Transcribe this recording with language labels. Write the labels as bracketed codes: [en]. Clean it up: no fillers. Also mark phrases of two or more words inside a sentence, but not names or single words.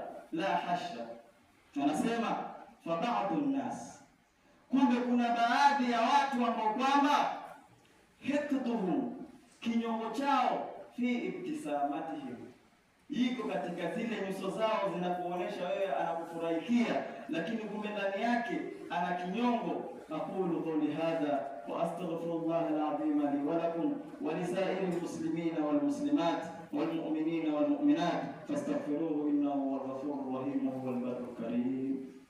[ar] لا حاشا, [sw] tunasema [ar] فبعض الناس, [sw] kumbe kuna baadhi ya watu ambao kwamba hikduhum, kinyongo chao, [ar] في ابتساماتهم, [sw] iko katika zile nyuso zao zinakuonesha wewe anakufurahikia, lakini kumbe ndani yake ana kinyongo. [ar] أقول قولي هذا وأستغفر الله العظيم لي ولكم ولسائر المسلمين والمسلمات والمؤمنين والمؤمنات فاستغفروه إنه هو الغفور الرحيم وهو البر الكريم.